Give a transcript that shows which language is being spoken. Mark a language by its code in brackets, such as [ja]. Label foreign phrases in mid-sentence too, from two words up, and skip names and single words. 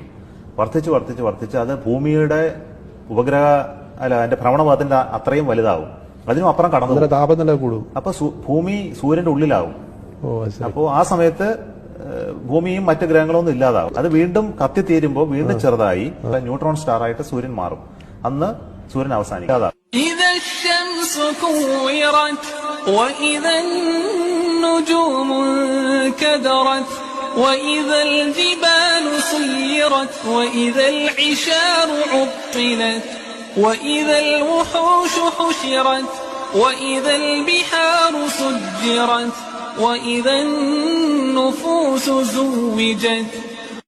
[ml] വർദ്ധിച്ച് അത് ഭൂമിയുടെ അതിന്റെ ഭ്രമണപഥത്തിന്റെ അത്രയും വലുതാവും. അതിനും അപ്പുറം കടന്നു താപനില കൂടും. അപ്പൊ ഭൂമി സൂര്യന്റെ ഉള്ളിലാവും. അപ്പോ ആ സമയത്ത് ഭൂമിയും മറ്റ് ഗ്രഹങ്ങളൊന്നും ഇല്ലാതാവും. അത് വീണ്ടും കത്തിത്തീരുമ്പോൾ വീണ്ടും ചെറുതായി [en] neutron star [ml] ആയിട്ട് സൂര്യൻ മാറും. അന്ന് സൂര്യൻ അവസാനിക്കും. [ar] وإذا الجبال سيرت وإذا العشار عطلت وإذا الوحوش حشرت وإذا البحار سجرت وإذا النفوس زوجت